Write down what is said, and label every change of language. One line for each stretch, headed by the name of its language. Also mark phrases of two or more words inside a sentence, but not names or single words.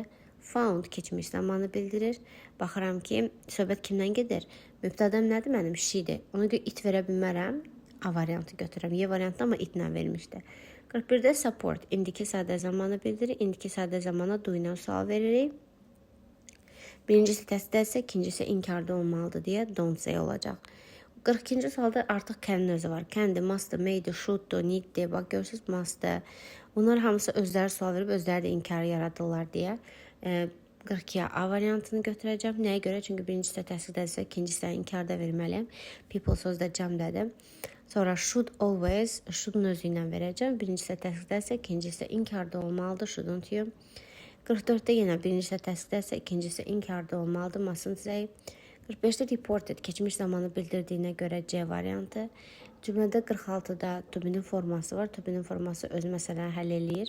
Azerbaijani: Found keçmiş zamanı bildirir. Baxıram ki, söhbət kimdən gedir? Mübtədəm nədir? Mənim she'dir. Ona görə it verə bilmərəm. A variantı götürürəm. Y variantı amma itlə vermişdi. 41-də support indiki sadə zamanı bildirir. İndiki sadə zamana do ilə sual veririk. Birincisi təsdiqlənsə, ikincisi inkarda olmalıdır deyə
English: don't say
Azerbaijani: olacaq. 42-ci sualda artıq can'ın özü var. Can'di, must'dı, may'di, should'du, need'di. Bax görürsüz must'dı. Bunlar hamısı özləri sual verib özləri də inkarı yaradırlar deyə. 42-yə A variantını götürəcəm. Nəyə görə? Çünki birincisi təsdiqdədirsə, ikincisi də inkarda verməliyəm. People sözdə cəmdədir. Sonra
English: should always,
Azerbaijani: should'un özü ilə verəcəm. Birincisi təsdiqdədirsə, ikincisi inkarda olmalıdır.
English: Shouldn't you?
Azerbaijani: 44-də yenə birincisi təsdiqdədirsə, ikincisi inkarda olmalıdır.
English: Mustn't say.
Azerbaijani: 45-də reported, keçmiş zamanı bildirdiyinə görə C variantı. Cümlədə 46-da
English: to be'nin
Azerbaijani: forması var.
English: To be'nin
Azerbaijani: forması öz məsələni həll eləyir.